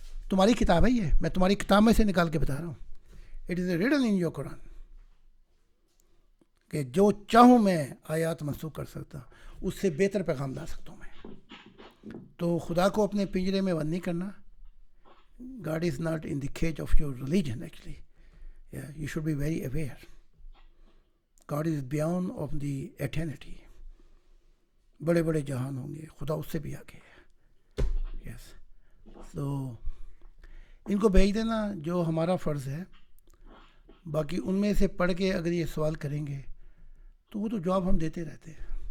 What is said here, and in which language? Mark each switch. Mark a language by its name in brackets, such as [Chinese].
[Urdu] تمہاری کتاب ہے یہ، میں تمہاری کتاب میں سے نکال کے بتا رہا ہوں. [English] it is written in your Quran [Urdu] کہ جو چاہوں میں آیات منسوخ کر سکتا ہوں، اس سے بہتر پیغام لا سکتا ہوں میں. تو خدا کو اپنے پنجرے میں بند نہیں کرنا. [English] God is not in the cage of your religion actually. Yeah, you should be very aware. God is beyond of the eternity. [Urdu] بڑے بڑے جہان ہوں گے، خدا اس سے بھی آگے ہے. یس. تو ان کو بھیج دینا جو ہمارا فرض ہے. باقی ان میں سے پڑھ کے اگر یہ سوال کریں گے تو وہ تو جواب ہم دیتے رہتے ہیں.